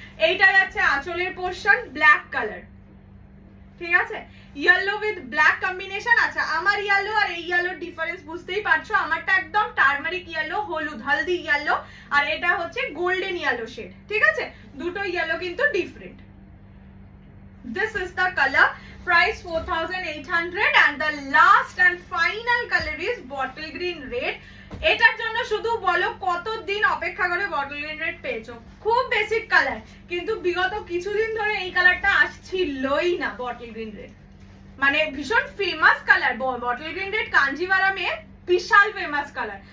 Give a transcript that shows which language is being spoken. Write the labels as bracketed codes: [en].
[bn] এইটা যাচ্ছে আঁচলের পোর্শন, ব্ল্যাক কালার, ঠিক আছে, ইয়েলো উইথ ব্ল্যাক কম্বিনেশন। আচ্ছা, আমার ইয়েলো আর এই ইয়েলোর ডিফারেন্স বুঝতেই পারছো, আমারটা একদম টার্মারিক ইয়েলো, হলুদ হলদি ইয়েলো, আর এটা হচ্ছে গোল্ডেন ইয়েলো শেড, ঠিক আছে, দুটো ইয়েলো কিন্তু different. [en] This is the color, price 4800, and the last and final color is bottle green red. [bn] এটার জন্য শুধু বলো কতদিন অপেক্ষা করে বটল গ্রিন রেড পেয়েছো। খুব বেসিক কালার, কিন্তু বিগত কিছুদিন ধরে এই কালারটা আসছিলই না। বটল গ্রিন রেড মানে ভীষণ famous colour, bottle green red কাঞ্জিভারামে বিশাল ফেমাস কালার।